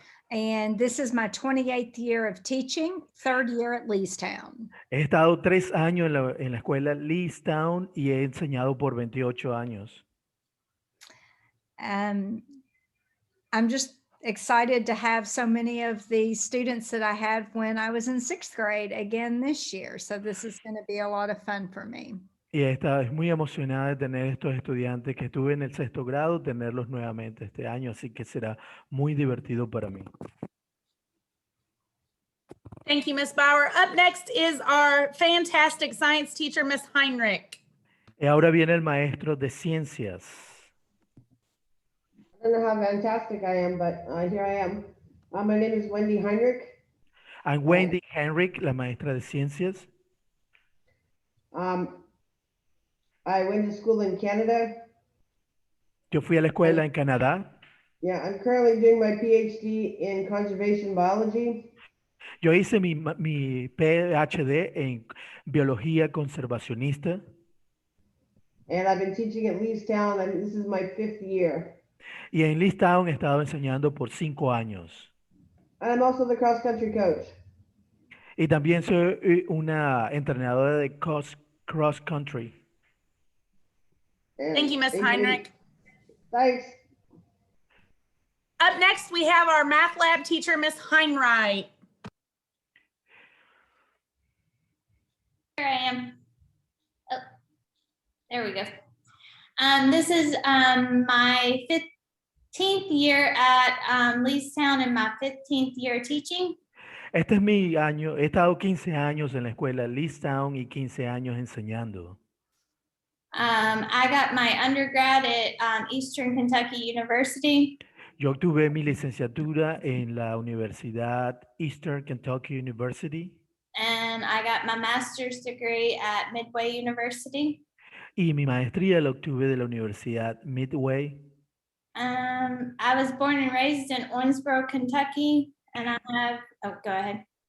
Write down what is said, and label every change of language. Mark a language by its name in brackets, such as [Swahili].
[English] and this is my 28th year of teaching, 3rd year at Leestown. [Spanish] He estado 3 años en la escuela Leestown y he enseñado por 28 años. [English] I'm just excited to have so many of the students that I had when I was in 6th grade again this year. So this is going to be a lot of fun for me. [Spanish] Y es muy emocionada de tener estos estudiantes que estuve en el 6º grado, tenerlos nuevamente este año, así que será muy divertido para mí. [English] Thank you, Miss Bauer. Up next is our fantastic science teacher, Miss Heinrich. [Spanish] Y ahora viene el maestro de ciencias. [English] I don't know how fantastic I am, but here I am. My name is Wendy Heinrich. [Spanish] I'm Wendy Henrik, la maestra de ciencias. [English] I went to school in Canada. [Spanish] Yo fui a la escuela en Canadá. [English] Yeah, I'm currently doing my PhD in conservation biology. [Spanish] Yo hice mi PhD en biología conservacionista. [English] And I've been teaching at Leestown, and this is my 5th year. [Spanish] Y en Leestown he estado enseñando por 5 años. [English] And I'm also the cross country coach. [Spanish] Y también soy una entrenadora de cross country. [English] And Thank you, Miss Heinrich. Thanks. Up next, we have our math lab teacher, Miss Heinrich. Here I am. Oh, there we go. This is my 15th year at Leestown and my 15th year teaching. [Spanish] Este es mi año, he estado 15 años en la escuela Leestown y 15 años enseñando. [English] I got my undergrad at Eastern Kentucky University. [Spanish] Yo obtuve mi licenciatura en la Universidad Eastern Kentucky University. [English] And I got my master's degree at Midway University. [Spanish] Y mi maestría la obtuve de la Universidad Midway. [English] I was born and raised in Owensboro, Kentucky, and I have, oh, go ahead.